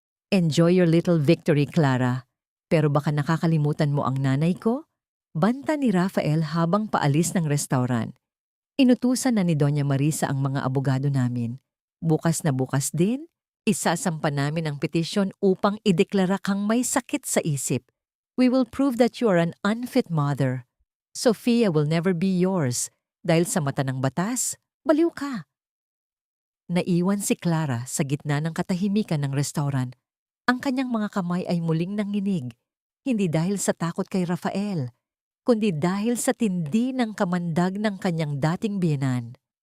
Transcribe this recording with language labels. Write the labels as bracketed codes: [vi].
[en] Enjoy your little victory, [tl] Clara. Pero baka nakakalimutan mo ang nanay ko? Banta ni Rafael habang paalis ng restaurant. Inutusan na ni Doña Marisa ang mga abogado namin. Bukas na bukas din, isasampa namin ang petisyon upang ideklara kang may sakit sa isip. [en] We will prove that you are an unfit mother. Sofia will never be yours [tl] dahil sa mata ng batas, baliw ka. Naiwan si Clara sa gitna ng katahimikan ng restaurant. Ang kanyang mga kamay ay muling nanginig, hindi dahil sa takot kay Rafael, kundi dahil sa tindi ng kamandag ng kanyang dating biyenan.